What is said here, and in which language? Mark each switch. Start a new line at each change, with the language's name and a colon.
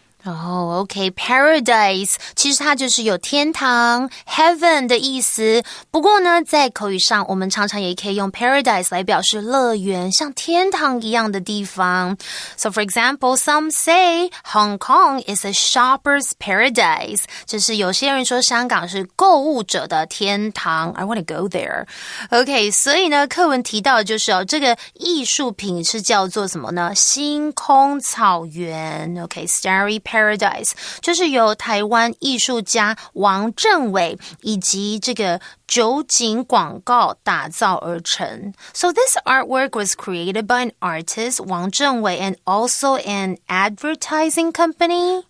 Chinese: OK, paradise 其实它就是有天堂 heaven 的意思。不过呢，在口语上我们常常也可以用 paradise 来表示乐园，像天堂一样的地方。
English: So for example, some say Hong Kong is a shopper's paradise.
Chinese: 就是有些人说香港是购物者的天堂。
English: I want to go there.
Chinese: OK, 所以呢，课文提到的就是这个艺术品是叫做什么呢？星空草原。OK, Starry Paradise 就是由台湾艺术家王政伟以及这个酒景广告打造而成。
English: So this artwork was created by an artist, Wang Zhengwei, and also an advertising company?